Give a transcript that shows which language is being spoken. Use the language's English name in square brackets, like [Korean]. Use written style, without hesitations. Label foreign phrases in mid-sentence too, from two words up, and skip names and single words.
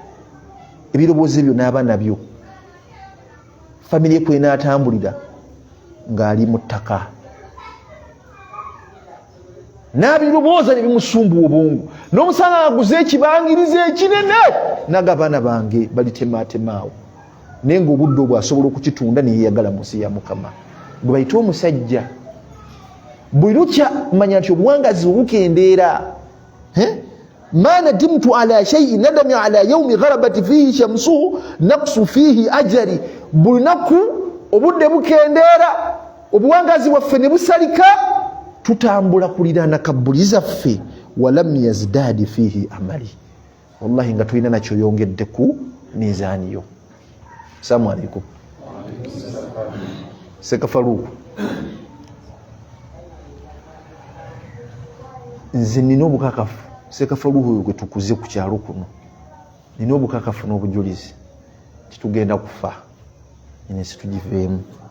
[Ganda] Ebirowoozo ebyo n'aba nabyo. Famire ye kw'enaatambulira ng'ali mu ttaka, n'abirowooza ne bimusumbuwa obwongo, n'omusanga aguze ekibangiriza ekinene naga abaana bange balitematemaawo, naye ng'obudde obwo asobola okukitunda ne yeeyagala mu nsi ya Mukama. Gwe bayita omusajja. Buli lukya manya nti obuwangazi obukendeera. [Arabic] ما ندمت على شيء ندمي على يوم غربت فيه شمسه نقص فيه أجلي. [Ganda] Buli lunaku obudde bukendeera, obuwangazi bwaffe ne busalika, tutambula kuliraana kabbuli zaffe, [Arabic] ولم يزدد فيه عملي. [Ganda] Wallahi nga tulina nakyo yongedde ku mizaani yo. [Arabic] السلام عليكم. Sekafaruku. [Ganda] Nze nina obukakafu, Sekafaruku oyo gwe tukuze ku kyalo kuno, nina obukakafu n'obujulizi titugenda kufa, ine situgiveemu.